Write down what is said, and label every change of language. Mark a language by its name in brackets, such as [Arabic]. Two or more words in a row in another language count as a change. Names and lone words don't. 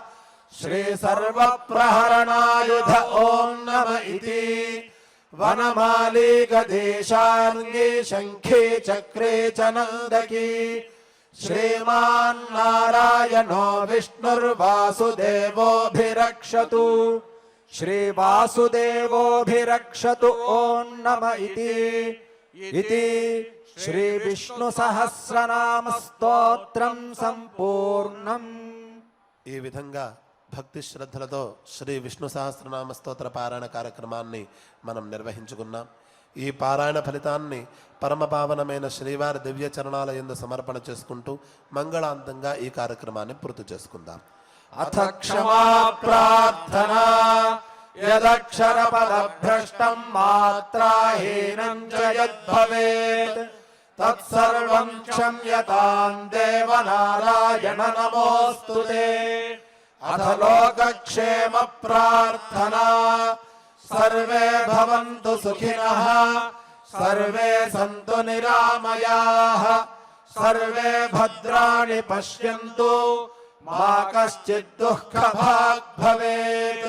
[Sanskrit] श्रीसर्वप्रहरणायुध ॐ नम इति वनमाली गदेशार्ङ्गी शङ्खे चक्रे च नन्दकी श्रीमान्नारायणो विष्णुर्वासुदेवोऽभिरक्षतु श्रीवासुदेवोऽभिरक्षतु ॐ नम इति श्रीविष्णुसहस्रनामस्तोत्रं सम्पूर्णम्। [Telugu] ఈ విధంగా భక్తి శ్రద్ధలతో శ్రీ విష్ణు సహస్రనామ స్తోత్ర పారాయణ కార్యక్రమాన్ని మనం నిర్వహించుకున్నాం. ఈ పారాయణ ఫలితాన్ని పరమపావనమైన శ్రీవారి దివ్య చరణాల యందు సమర్పణ చేసుకుంటూ మంగళాంతంగా ఈ కార్యక్రమాన్ని పూర్తి చేసుకుందాం. [Sanskrit] अथ क्षमा प्रार्थना यदक्षरपदभ्रष्टं मात्राहीनं च यद्भवेत् तत्सर्वं क्षम्यतां देवनारायण नमोऽस्तु ते। अथ लोकक्षेम प्रार्थना सर्वे भवन्तु सुखिनः सर्वे सन्तु निरामयाः सर्वे भद्राणि पश्यन्तु मा कश्चित् दुःखभाग् भवेत्।